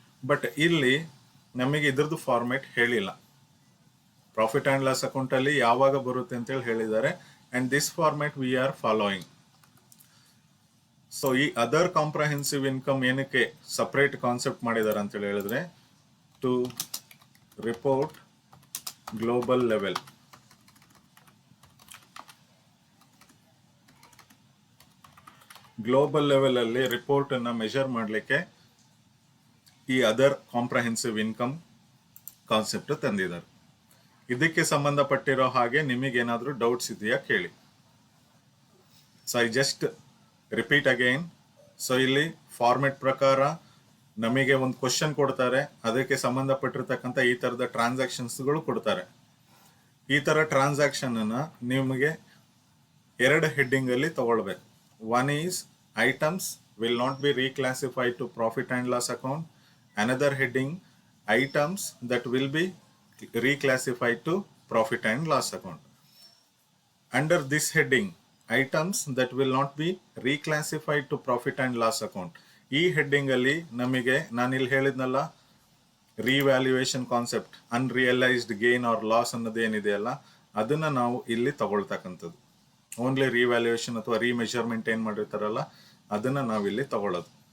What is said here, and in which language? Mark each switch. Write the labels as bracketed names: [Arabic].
[Kannada] But ಇಲ್ಲಿ ನಮಗೆ ಇದ್ರದ್ದು ಫಾರ್ಮೆಟ್ ಹೇಳಿಲ್ಲ. ಪ್ರಾಫಿಟ್ ಆ್ಯಂಡ್ ಲಾಸ್ ಅಕೌಂಟಲ್ಲಿ ಯಾವಾಗ ಬರುತ್ತೆ ಅಂತೇಳಿ ಹೇಳಿದ್ದಾರೆ. [English] And this format we are following. [Kannada] So ಈ ಅದರ್ ಕಾಂಪ್ರಹೆನ್ಸಿವ್ ಇನ್ಕಮ್ ಏನಕ್ಕೆ ಸಪ್ರೇಟ್ ಕಾನ್ಸೆಪ್ಟ್ ಮಾಡಿದ್ದಾರೆ ಅಂತ ಹೇಳಿದ್ರೆ, [English] to report global level [Kannada] global level ಅಲ್ಲಿ ರಿಪೋರ್ಟ್ ಅನ್ನ ಮೆಜರ್ ಮಾಡಲಿಕ್ಕೆ ಈ ಅದರ್ ಕಾಂಪ್ರಹೆನ್ಸಿವ್ ಇನ್ಕಮ್ ಕಾನ್ಸೆಪ್ಟ್ ತಂದಿದ್ದಾರೆ. ಇದಕ್ಕೆ ಸಂಬಂಧಪಟ್ಟಿರೋ ಹಾಗೆ ನಿಮಗೇನಾದ್ರೂ ಡೌಟ್ಸ್ ಇದೆಯಾ ಕೇಳಿ. [English] So I just repeat again. [Kannada] So ಇಲ್ಲಿ ಫಾರ್ಮೆಟ್ ಪ್ರಕಾರ ನಮಗೆ ಒಂದು ಕ್ವಶನ್ ಕೊಡ್ತಾರೆ, ಅದಕ್ಕೆ ಸಂಬಂಧಪಟ್ಟಿರ್ತಕ್ಕಂಥ ಈ ತರದ ಟ್ರಾನ್ಸಾಕ್ಷನ್ಸ್ಗಳು ಕೊಡ್ತಾರೆ. ಈ ತರ ಟ್ರಾನ್ಸಾಕ್ಷನ್ ಅನ್ನ ನಿಮಗೆ ಎರಡು ಹೆಡ್ಡಿಂಗ್ ಅಲ್ಲಿ ತಗೊಳ್ಬೇಕು. [English] One is items will not be reclassified to profit and loss account. Another heading items that will be reclassified to profit and loss account. Under this heading, items that will not be reclassified to profit and loss account. [Kannada] ಈ heading ಅಲ್ಲಿ ನಮಗೆ ನಾನು ಇಲ್ಲಿ ಹೇಳಿದ್ನಲ್ಲ, revaluation concept, unrealised gain R loss ಅನ್ನೋದೇನಿದೆಯಲ್ಲ ಅದನ್ನ ನಾವು ಇಲ್ಲಿ ತಗೊಳ್ತಕ್ಕಂಥದ್ದು. Only revaluation ಅಥವಾ ರಿಮೆಜರ್ಮೆಂಟ್ ಏನ್ ಮಾಡಿರ್ತಾರಲ್ಲ ಅದನ್ನ ನಾವು ಇಲ್ಲಿ ತಗೊಳ್ಳೋದು.